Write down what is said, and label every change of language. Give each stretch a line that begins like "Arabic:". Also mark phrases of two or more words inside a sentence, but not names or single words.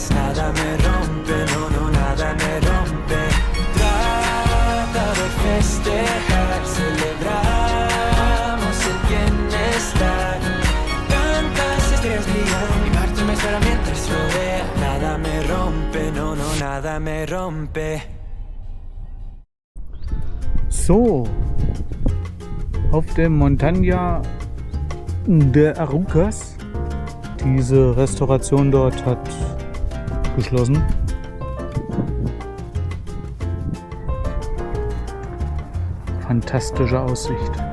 Spanish: Nada me rompe, no, nada me rompe. Trata de festejar, celebramos el bienestar. Tantas estrellas brillan, y Marte me espera mientras rodea. Nada me rompe, no, nada me rompe.
German: So, auf der Montaña der Arucas. Diese Restauration dort hat geschlossen. Fantastische Aussicht.